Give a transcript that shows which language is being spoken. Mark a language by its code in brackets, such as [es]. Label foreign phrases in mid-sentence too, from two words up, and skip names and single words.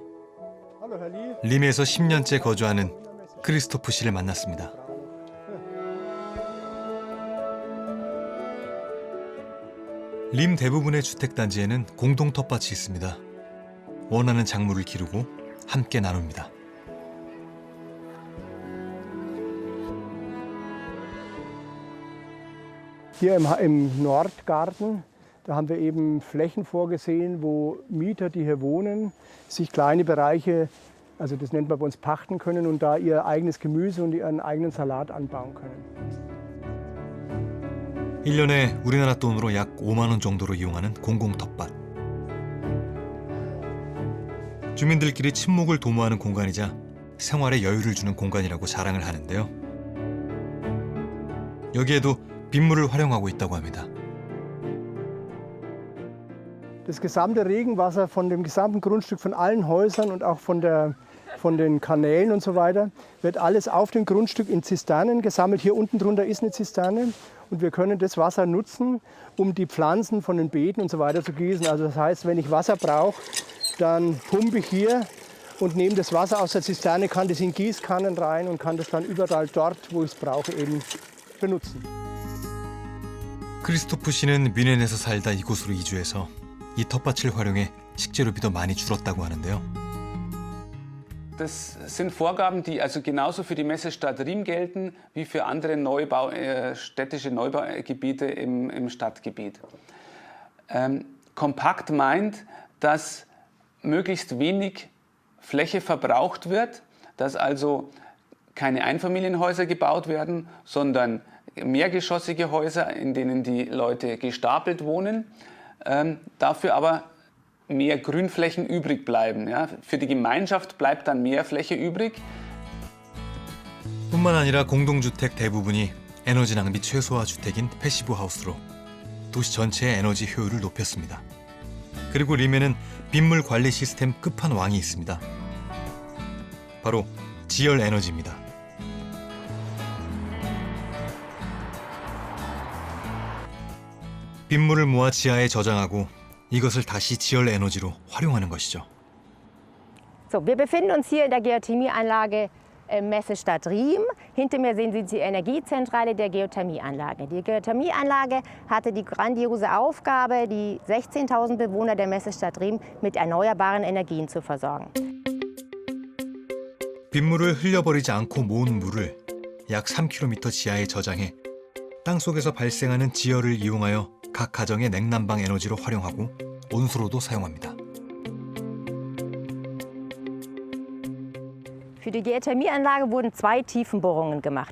[ko] 림에서 10년째 거주하는 크리스토프 씨를 만났습니다. 림 대부분의 주택단지에는 공동 텃밭이 있습니다. 원하는 작물을 기르고 함께 나눕니다. [de] Hier im Nordgarten, da haben wir eben Flächen vorgesehen, wo Mieter, die hier wohnen, sich kleine Bereiche, also das nennt man bei uns pachten können und da ihr eigenes Gemüse und ihren eigenen Salat anbauen können. [ko] 1년에 우리나라 돈으로 약 5만 원 정도로 이용하는 공공 텃밭. 주민들끼리 친목을 도모하는 공간이자 생활에 여유를 주는 공간이라고 자랑을 하는데요. 여기에도 빗물을 활용하고 있다고 합니다. [de] Das gesamte Regenwasser von dem gesamten Grundstück, von allen Häusern und auch von den Kanälen und so weiter, wird alles auf dem Grundstück in Zisternen gesammelt. Hier unten drunter ist eine Zisterne und wir können das Wasser nutzen, um die Pflanzen von den Beeten und so weiter zu gießen. Also das heißt, wenn ich Wasser brauche, dann pumpe ich hier und nehme das Wasser aus der Zisterne, kann das in Gießkannen rein und kann das dann überall dort, wo ich es brauche, eben benutzen. [ko] 크리스토프 씨는 뮌헨에서 살다 이곳으로 이주해서 이 텃밭을 활용해 식재료비도 많이 줄었다고 하는데요. [de] Das sind Vorgaben, die also genauso für die Messestadt Riem gelten wie für andere städtische Neubaugebiete im Stadtgebiet. Kompakt meint, dass möglichst wenig Fläche verbraucht wird, dass also keine Einfamilienhäuser gebaut werden, sondern mehrgeschossige Häuser, in denen die Leute gestapelt wohnen, dafür aber mehr Grünflächen übrig bleiben. Ja? Für die Gemeinschaft bleibt dann mehr Fläche übrig. [ko] 뿐만 아니라 공동주택 대부분이 에너지 낭비 최소화 주택인 패시브 하우스로 도시 전체의 에너지 효율을 높였습니다. 그리고 림에는 빗물 관리 시스템 끝판왕이 있습니다. 바로 지열 에너지입니다. 빗물을 모아 지하에 저장하고 이것을 다시 지열 에너지로 활용하는 것이죠. [de] So, wir befinden uns hier in der Geothermieanlage Messestadt Riem. Hinter mir sehen Sie die Energiezentrale der Geothermieanlage. Die Geothermieanlage hatte die grandiose Aufgabe, die 16.000 Bewohner der Messestadt Riem mit erneuerbaren Energien zu versorgen. [ko] 빗물을 흘려버리지 않고 모은 물을 약 3km 지하에 저장해 땅속에서 발생하는 지열을 이용하여 각 가정의 냉난방 에너지로 활용하고 온수로도 사용합니다. [de] Für die Geothermieanlage wurden 2 Tiefenbohrungen gemacht.